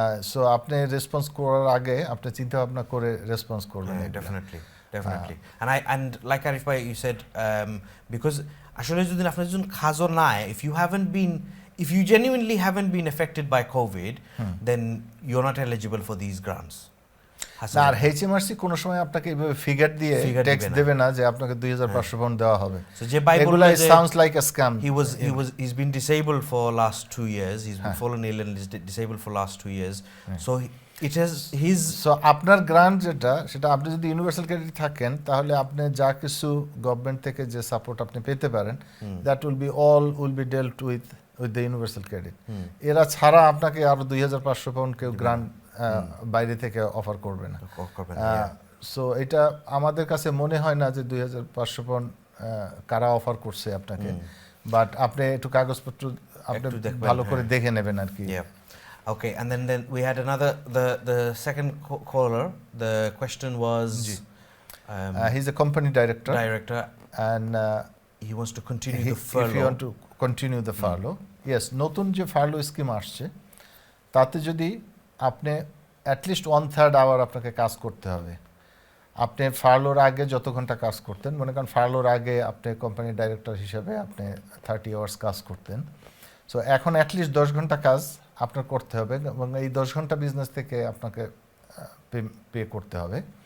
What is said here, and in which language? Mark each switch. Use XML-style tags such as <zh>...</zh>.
<bn>So আপনি response করার আগে আপনি চিন্তা ভাবনা করে রেসপন্স করবেন। Definitely.</bn> <en>Definitely. And like Arif bhai, you said, because</en> <bn>আসলে যদি আপনার যদি খাজো নাই,</bn> <en>if you genuinely haven't been affected by COVID, then you're not eligible for these grants.</en> <bn>না, আর HMRC কোনো সময় আপনাকে এইভাবে ফিগার দিয়ে ট্যাক্স দেবে না যে আপনাকে 2500 পাউন্ড দেওয়া হবে। So যে ভাই বলল যে</bn> <en>sounds like a scam. He's been disabled for last 2 years. He's been fallen ill and is disabled for last 2 years. So it has his</en> <bn>so আপনার গ্রান্ট যেটা সেটা আপনি যদি ইউনিভার্সাল ক্রেডিট থাকেন তাহলে আপনি যা কিছু গভর্নমেন্ট থেকে যে সাপোর্ট আপনি পেতে পারেন</bn> <en>that will be dealt with the universal credit.</en> <bn>এরা ছাড়া আপনাকে আরো 2500 পাউন্ড কেউ গ্রান্ট বাইরে থেকে অফার করবে না। সো এটা আমাদের কাছে মনে হয় না যে 2500 পাউন্ড কারা অফার করছে আপনাকে, বাট আপনি একটু কাগজপত্র আপনি ভালো করে দেখে নেবেন আর কি।</bn> <en>Okay, and then we had another the second caller. The question was he's a company director and he wants to continue the furlough. If you want to continue the furlough, yes,</en> <bn>নতুন যে Farlow scheme আসছে তাতে যদি আপনি at least 1/3 hour আপনাকে কাজ করতে হবে। আপনি ফার্লোর আগে যত ঘন্টা কাজ করতেন, মনে করেন ফার্লোর আগে আপনি কোম্পানি ডাইরেক্টর হিসেবে আপনি 30 আওয়ার্স কাজ করতেন, সো এখন অ্যাটলিস্ট 10 ঘন্টা কাজ আপনার করতে হবে এবং এই 10 ঘন্টা বিজনেস থেকে আপনাকে পে করতে হবে।</bn>